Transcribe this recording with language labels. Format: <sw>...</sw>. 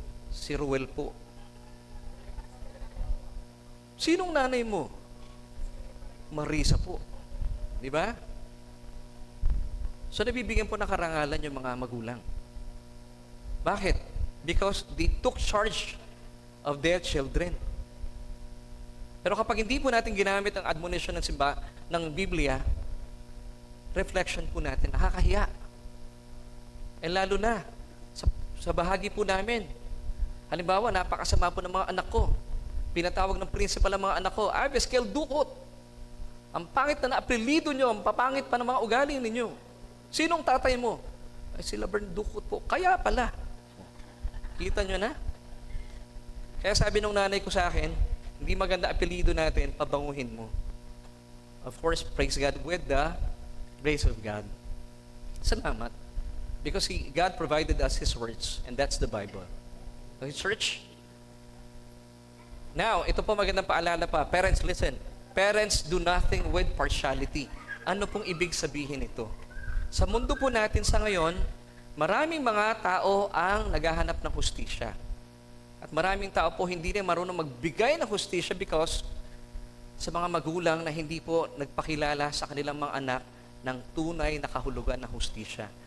<tl>Si Ruel po. Sinong nanay mo? Marisa po. Di ba? So, nabibigyan po ng karangalan yung mga magulang. Bakit?</tl> <en>Because they took charge of their children.</en> <tl>Pero kapag hindi po natin ginamit ang admonition ng Biblia, reflection po natin, nakakahiya. Eh lalo na, sa bahagi po namin. Halimbawa, napakasama po ng mga anak ko. Pinatawag ng principal ang mga anak ko, Abeskel, dukot. Ang pangit na apelyido nyo, ang papangit pa ng mga ugali ninyo. Sinong tatay mo? Ay, si Laverne Ducot po. Kaya pala. Kita nyo na? Kaya sabi nung nanay ko sa akin, hindi maganda apelyido natin, pabanguhin mo.</tl> <en>Of course, praise God with the grace of God. Salamat. Because God provided us His words, and that's the Bible. Okay, church? Now,</en> <tl>ito po magandang paalala pa.</tl> <en>Parents, listen. Parents do nothing with partiality.</en> <tl>Ano pong ibig sabihin ito? Sa mundo po natin sa ngayon, maraming mga tao ang naghahanap ng hustisya. At maraming tao po hindi rin marunong magbigay ng hustisya because sa mga magulang na hindi po nagpakilala sa kanilang mga anak ng tunay na kahulugan ng hustisya.</tl>